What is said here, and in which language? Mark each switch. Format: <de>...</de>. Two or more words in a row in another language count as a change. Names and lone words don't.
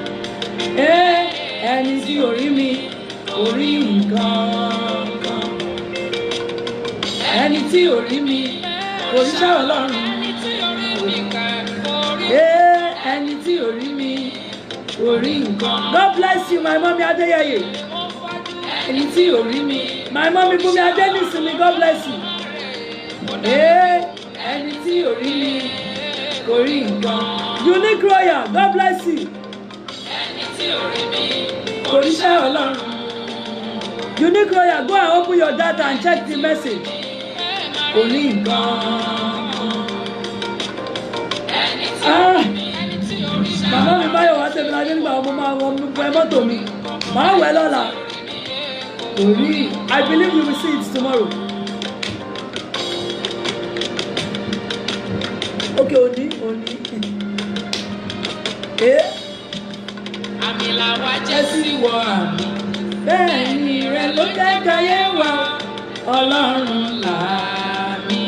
<yo>Ẹni tí orí mi kò rí nǹkan kan. Ẹni tí orí mi kò ríṣẹ́ Ọlọ́run. Ẹni tí orí mi kà kò rí. Ẹni tí orí mi kò rí nǹkan.</yo> <en>God bless you, my mommy Adéyẹyè.</en> <yo>Mo fọ́jú Ẹni tí orí mi.</yo> <en>My mommy Bùnmi Adénísìnmi, God bless you.</en> <yo>Ẹni tí orí mi kò rí nǹkan.</yo> <en>Unique Royal, God bless you.</en> <yo>ẹni tí orí mi Kò ríṣẹ́ Ọlọ́run.</yo> <en>Unique Royal, go and open your data and check the message.</en> <yo>Kò ní nǹkan. ẹni tí Ah! ẹni tí orí mi Màmá mi báyọ̀ wá tẹ̀lé adé nígbà ọmọ máa wọ fún ẹ mọ́tò mi. Màá wẹ̀ lọ́la. Kò rí.</yo> <en>I believe you will see it tomorrow.</en> <yo>Okay, òní. àmì làwa jẹ́ sí Wọ àmì. Bẹ́ẹ̀ ni rẹ ló jẹ́ káyé wa. Ọlọ́run làmì.</yo>